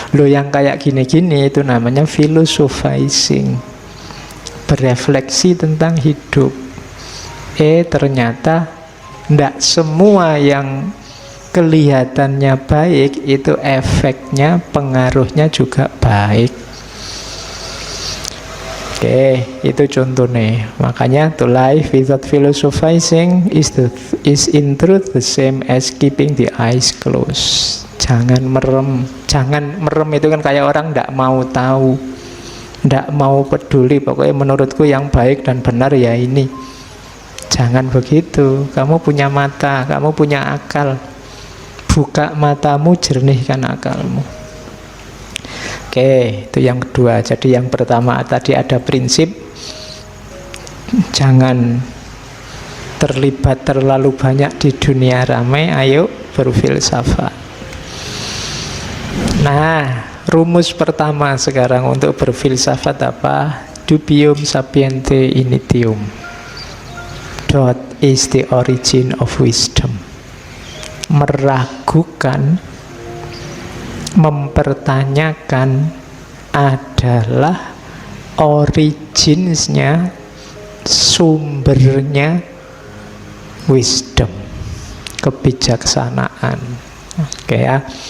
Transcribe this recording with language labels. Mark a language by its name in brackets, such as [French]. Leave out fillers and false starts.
[Indonesian] Lo yang kayak gini-gini itu namanya philosophizing, berefleksi tentang hidup. Ternyata tidak semua yang kelihatannya baik itu efeknya, pengaruhnya juga baik. Itu contohnya. Makanya [English] to live without philosophizing is in truth the same as keeping the eyes closed. [Indonesian] Jangan merem. Jangan merem itu kan kayak orang tidak mau tahu, tidak mau peduli. Pokoknya menurutku yang baik dan benar ya ini. Jangan begitu. Kamu punya mata, kamu punya akal. Buka matamu, jernihkan akalmu. Itu yang kedua. Jadi yang pertama tadi ada prinsip, jangan terlibat terlalu banyak di dunia ramai, ayo berfilsafat. Nah, rumus pertama sekarang untuk berfilsafat apa? [Latin] Dubium sapiente initium. [English] Doubt is the origin of wisdom. [Indonesian] Meragukan, mempertanyakan adalah originsnya, sumbernya wisdom, kebijaksanaan. Ya.